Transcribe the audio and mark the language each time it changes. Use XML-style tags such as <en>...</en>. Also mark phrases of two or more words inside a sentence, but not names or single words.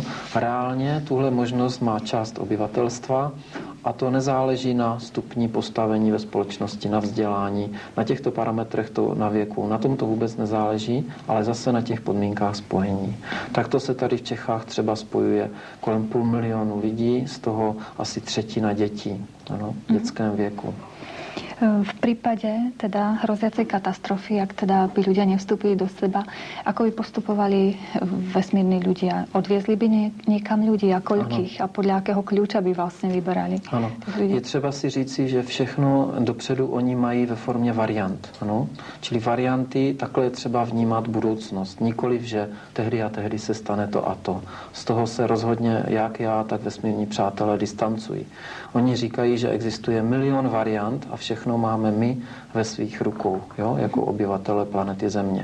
<cs>Reálně tuhle možnost má část obyvatelstva a to nezáleží na stupni postavení ve společnosti, na vzdělání, na těchto parametrech to na věku. Na tom to vůbec nezáleží, ale zase na těch podmínkách spojení. Takto se tady v Čechách třeba spojuje kolem 500 000 lidí, z toho asi 1/3 dětí, ano, v dětském věku.</cs> <sk>V prípade teda hroziacej katastrofy, ak teda by ľudia nevstúpili do seba, ako by postupovali vesmírni ľudia? Odviezli by niekam ľudí a koľkých? A podľa akého kľúča by vlastne vyberali?</sk> <cs>Ano. Je třeba si říci, že všechno dopředu oni mají ve formě variant. Ano? Čili varianty, takhle je třeba vnímat budoucnost. Nikoliv, že tehdy a tehdy se stane to a to. Z toho se rozhodně jak já, tak vesmírní přátelé distancují. Oni říkají, že existuje milion variant a všechno máme my ve svých rukou, jo, jako obyvatele planety Země.</cs>